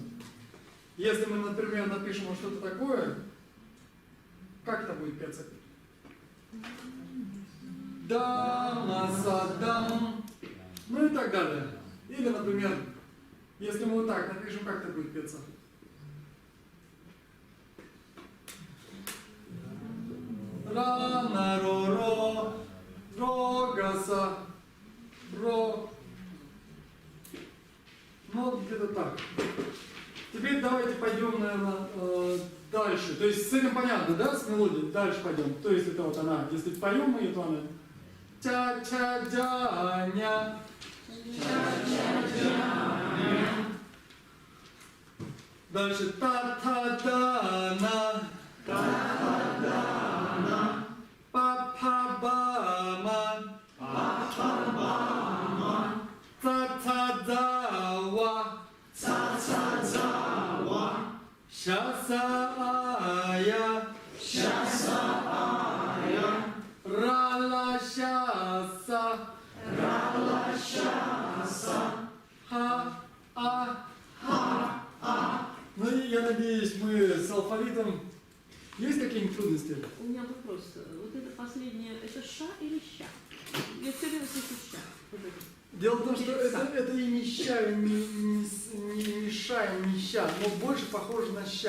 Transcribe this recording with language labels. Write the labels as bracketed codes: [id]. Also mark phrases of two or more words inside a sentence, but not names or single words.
[ru] Если мы, например, напишем вот что-то такое, как это будет петься? Да-на-са-дам. Ну и так далее. Или, например, если мы вот так напишем, как это будет петься? Ра-на-ро-ро, ро-га-са, ро. Ну, где-то так. Теперь давайте пойдем, наверное, дальше. То есть с этим понятно, да, с мелодией? Дальше пойдем. То есть это вот она. Если поем мы, то она ча-ча-дя-ня. Дальше та-та-да-на. [bo] པ་ཕ་བ་མ. ཙ་ཚ་ཛ་ཝ. ཞ་ཟ་འ་ཡ. ར་ལ་ཤ་ས. ཧ་ཨ. [ru] Ну и я надеюсь, мы с алфавитом... Есть какие-нибудь трудности? У меня вопрос. Вот это последнее, это ша или ща? Я все время слышу ща. Вот это. Дело в том, что это и не ща, и не ша, и не ща, но больше похоже на ща.